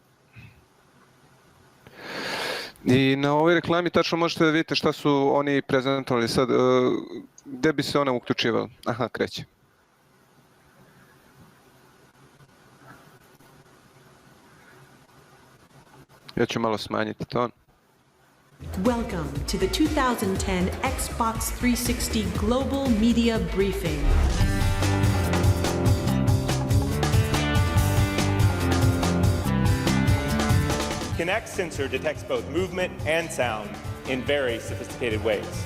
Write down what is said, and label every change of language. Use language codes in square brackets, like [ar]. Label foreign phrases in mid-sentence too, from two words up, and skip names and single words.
[sr] I na ovoj reklami tačno možete da vidite šta su oni prezentovali sad. Gde bi se ona uključivala? Aha, kreće. Ja ću malo smanjiti ton. [en] Welcome to the 2010 Xbox 360 Global Media Briefing. Kinect sensor detects both movement and sound in very sophisticated ways.